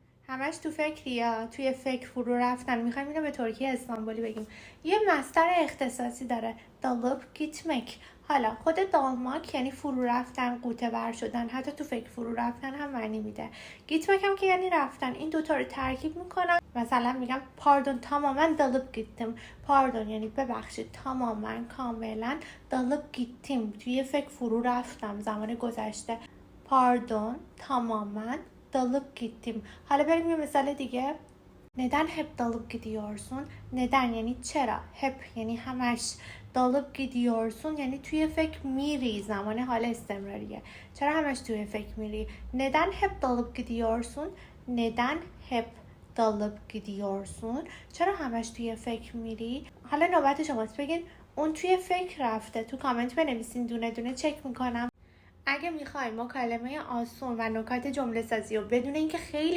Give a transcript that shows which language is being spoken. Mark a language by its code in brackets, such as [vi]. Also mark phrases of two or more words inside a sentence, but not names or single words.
[fa] همش تو فکری یا توی فکر فرو رفتن. میخوایم اینو به ترکی اسطنبولی بگیم. یه مصدر اختصاصی داره، [tr] dalıp gitmek. [fa] حالا خود dalmak یعنی فرو رفتن، غوطه ور شدن، حتی تو فکر فرو رفتن هم معنی میده. gitmek هم که یعنی رفتن. این دوتا رو ترکیب میکنم. مثلا میگم [tr] pardon tamamen dalıp gittim. [fa] pardon یعنی ببخشید، تماما کاملا، [tr] dalıp gittim [fa] توی فکر فرو رفتم زمان گذشته. [tr] pardon tamamen dalıp gittim. [fa] حالا بریم یه مثال دیگه. [tr] Neden hep dalıp gidiyorsun? [fa] Neden یعنی چرا. hep یعنی همش. [tr] dalıp gidiyorsun [fa] یعنی توی فکر میری، زمان حال استمراریه. چرا همش توی فکر میری؟ [tr] Neden hep dalıp gidiyorsun? Neden hep dalıp gidiyorsun؟ [fa] چرا همش توی فکر میری؟ حالا نوبت شماست، بگین اون توی فکر رفته. تو کامنت بنویسین، دونه دونه چک میکنم. اگه میخوایم مکالمه آسون و نکات جمله سازی و بدون اینکه خیلی